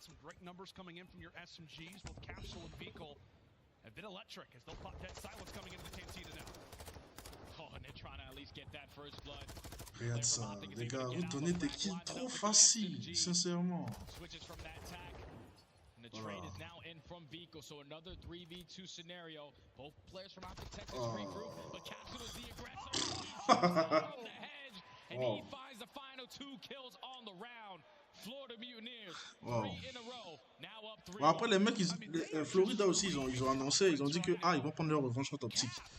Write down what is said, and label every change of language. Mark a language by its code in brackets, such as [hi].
[en] Some great numbers coming in from your SMGs, both Capsule and Vehicle. A bit electric as they'll pop dead silence coming into the cantina now. Oh, and they're trying to at least get that first blood. [fr] Regarde ça, les gars, vous donnez des kills trop faciles, sincèrement. [en] Switches from that attack. And the trade is now in from Vico, so another 3v2 scenario. Both players from Optic Texas regroup, but Capsule is the aggressor. From the hedge, and he finds the final 2 kills on the round. Florida Mutineers, 3 in a row, now up 3. [fr] Bon, après, les mecs, Florida aussi, ils ont annoncé, ils ont dit que ils vont prendre leur revanche contre Optic.